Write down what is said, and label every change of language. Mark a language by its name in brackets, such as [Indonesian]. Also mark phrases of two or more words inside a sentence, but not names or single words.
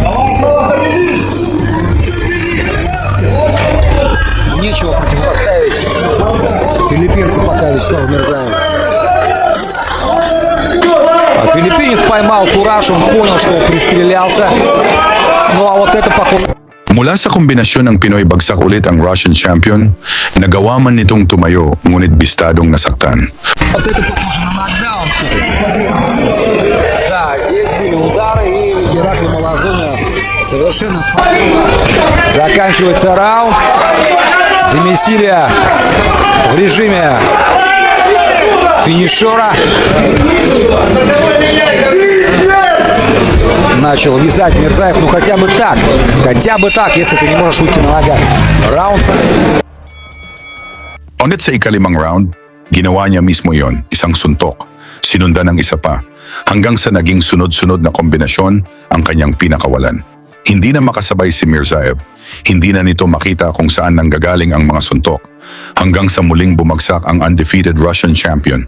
[Russian] Нечего противопоставить филиппинцу пока Вячеславу Мирзаеву. А филиппинец поймал кураж, он понял, что он пристрелялся. Ну а вот это похоже. [Filipino] Mula sa kombinasyon ng Pinoy bagsak ulit ang [English] Russian champion, [Filipino] nagawa man nitong tumayo ngunit bistadong nasaktan. [Russian] Вот это похоже на нокдаун все-таки. Да, здесь были удары и Геракли Малазуна совершенно спокойно. Заканчивается раунд. Демисилия в режиме финишера. Начал вязать Мирзаев, ну хотя бы так, если ты не можешь уйти на ногах. Раунд. [Filipino] Ngunit sa ika-5 round, ginawa niya mismo yon, isang suntok, sinundan ng isa pa, hanggang sa naging sunod-sunod na kombinasyon ang kanyang pinakawalan. Hindi na makasabay si Mirazaev, hindi na nito makita kung saan nanggagaling ang mga suntok, hanggang sa muling bumagsak ang [English] undefeated Russian champion.